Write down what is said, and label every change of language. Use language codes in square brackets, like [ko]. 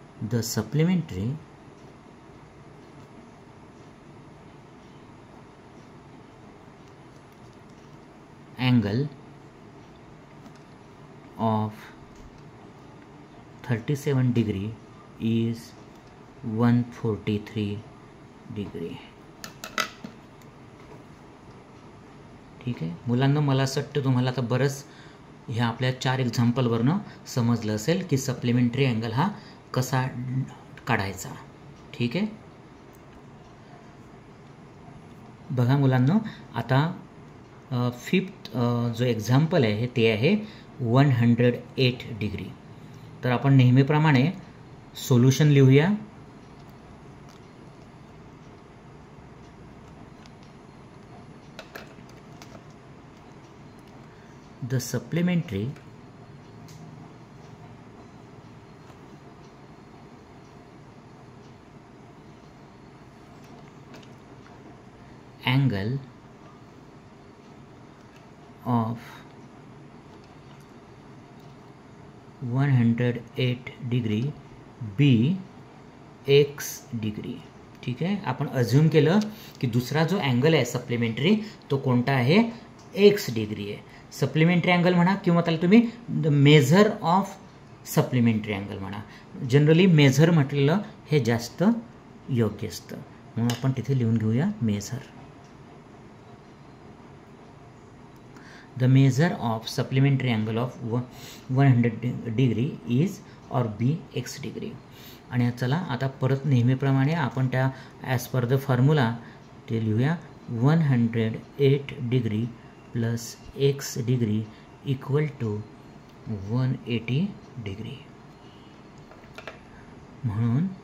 [en] The supplementary angle of 37 degree is 143 degree. [mr] ठीक आहे. मुलांना मला असं वाटतं तुम्हाला आता बरंच ह्या आपल्या 4 एक्झाम्पलवरनं समजलं असेल की सप्लिमेंटरी अँगल हा कसा काढायचा. ठीक आहे. बघा मुलांना आता फिफ्थ जो एक्झाम्पल आहे ते आहे 108 डिग्री. तर आपण नेहमीप्रमाणे सोल्युशन लिहूया. [en] The supplementary angle of 108 degree BX degree. [mr] ठीक आहे. आपण अज्युम केलं की दुसरा जो अँगल आहे सप्लिमेंटरी तो कोणता आहे एक्स डिग्री आहे. सप्लिमेंटरी अँगल म्हणा किंवा त्याला तुम्ही the measure of supplementary angle म्हणा. जनरली मेझर म्हटलेलं हे जास्त योग्य असतं म्हणून आपण तिथे लिहून घेऊया measure. [en] The measure of supplementary angle of 100 degree is और BX degree. [mr] आणि चला आता परत नेहमीप्रमाणे आपण त्या ॲज पर द फॉर्म्युला ते लिहूया 108 degree plus x degree equal to 180 degree. म्हणून